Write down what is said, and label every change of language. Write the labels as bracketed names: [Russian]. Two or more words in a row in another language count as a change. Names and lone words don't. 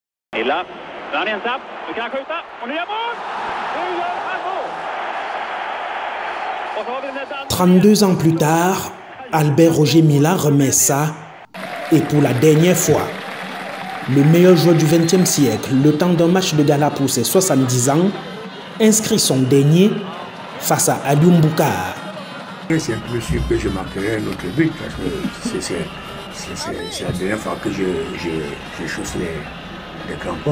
[French] Et là, [Swedish] Daniel Tapp, du kan skjuta, och nya mål! Nu gör han mål! Och så har vi [French] 32 ans plus tard, Albert Roger Milla remet ça, et pour la dernière fois. Le meilleur joueur du XXe siècle, le temps d'un match de gala pour ses 70 ans, inscrit son dernier face à Aliou Mboukar. C'est un peu sûr que je marquerai un autre but, parce que c'est la dernière fois que je chausse les crampons.